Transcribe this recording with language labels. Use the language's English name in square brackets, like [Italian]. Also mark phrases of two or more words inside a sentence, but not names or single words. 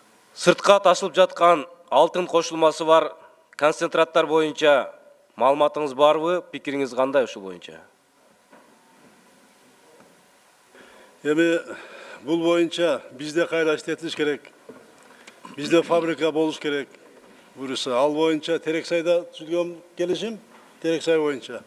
[Kyrgyz] Сыртқа ташылып жатқан алтын қошылмасы бар концентраттар бойынша маалыматыңыз барбы, пикириңиз кандай ушул боюнча? Эми бул боюнча бизде кайра иштетилиш керек. Бизде фабрика болуш керек. Буюрса, ал боюнча Терексайда түзүлгөн келишим, Терексай боюнча.